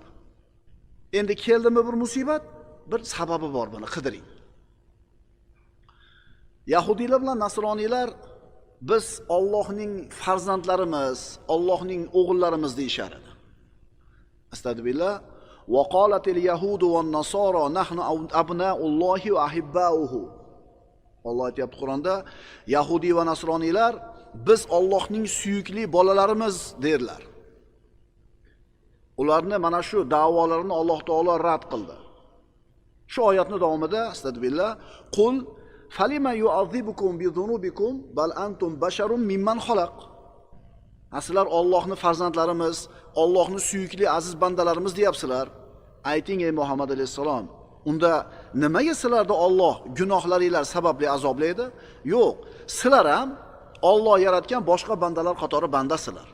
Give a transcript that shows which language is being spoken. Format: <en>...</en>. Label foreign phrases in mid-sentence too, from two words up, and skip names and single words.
<uz>Endi keldimi bir musibat, bir sababi bor, buni qidiring. Yahudiylar bilan nasroniylar biz Allohning farzandlarimiz, Allohning o'g'illarimiz deyishar edi.</uz> <ar>أستغفر الله وقالت اليهود والنصارى نحن أبناء الله وأحباؤه.</ar> <uz>Alloh aytayapti Qur'onda, Yahudi va nasroniylar biz Allohning suyukli bolalarimiz derlar. Ularni mana shu da'volarini Alloh taolo rad qildi. Shu oyatning davomida</uz> <ar>أستغفر الله قل فلم يعذبكم بذنوبكم بل أنتم بشر ممن خلق.</ar> <uz>Sizlar Allohning farzandlarimiz, Allohning suyukli aziz bandalarimiz deyapsizlar. Ayting ey Muhammad alayhisalom, unda nimaga sizlarni Alloh gunohlaringlar sababli azoblaydi? Yo'q, sizlar ham Alloh yaratgan boshqa bandalar qatori bandasizlar.</uz>